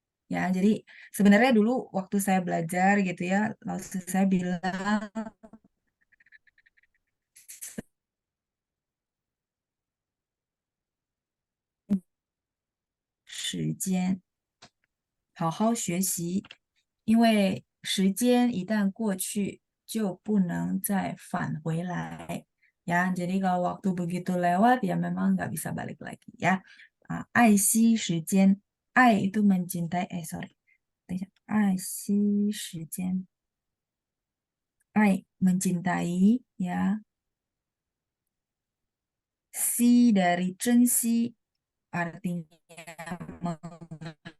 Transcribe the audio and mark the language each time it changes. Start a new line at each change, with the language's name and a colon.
Indonesian: Ya, jadi sebenarnya dulu waktu saya belajar gitu ya, lalu saya bilang
Chinese: 时间，好好学习，因为时间一旦过去，就不能再返回来。
Indonesian: Ya, jadi kalau waktu begitu lewat, ya memang nggak bisa balik lagi ya.
Chinese: 爱惜时间，爱
Indonesian: itu mencintai,
Chinese: sorry，等一下，爱惜时间，爱
Indonesian: mencintai ya. 惜 dari 珍惜 artinya menghargai.